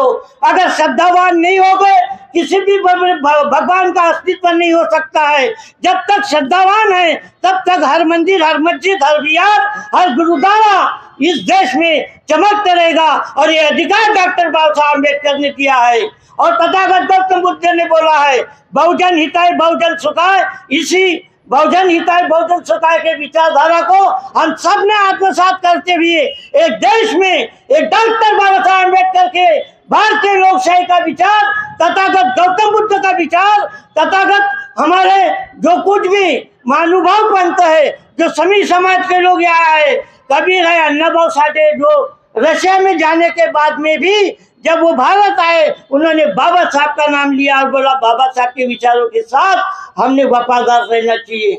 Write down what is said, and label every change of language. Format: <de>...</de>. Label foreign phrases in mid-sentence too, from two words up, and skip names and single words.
<hi>अगर श्रद्धावान नहीं हो गए किसी भी भगवान का अस्तित्व नहीं हो सकता है। जब तक श्रद्धावान है तब तक हर मंदिर, हर मस्जिद, हर विहार, हर गुरुद्वारा इस देश में चमकता रहेगा। और ये अधिकार डॉक्टर बाबा साहब अम्बेडकर ने किया है और तथागत गौतम बुद्ध मैंने बोला है,</hi> <sa>बहुजन हिताय बहुजन सुखाय।</sa> <hi>इसी</hi> <sa>बहुजन हिताय बहुजन सुखाय</sa> <hi>के विचारधारा को हम सब ने आत्मसात करते हुए एक देश में एक डॉक्टर बाबा साहब अम्बेडकर के भारतीय लोकशाही का विचार, तथागत गौतम बुद्ध का विचार, तथागत हमारे जो कुछ भी महानुभाव पंथ है, जो सभी समाज के लोग यहाँ आए, कबीर है, अन्नाभाऊ साठे, जो रशिया में जाने के बाद में भी जब वो भारत आए उन्होंने बाबा साहब का नाम लिया और बोला बाबा साहब के विचारों के साथ हमने वफादार रहना चाहिए।</hi>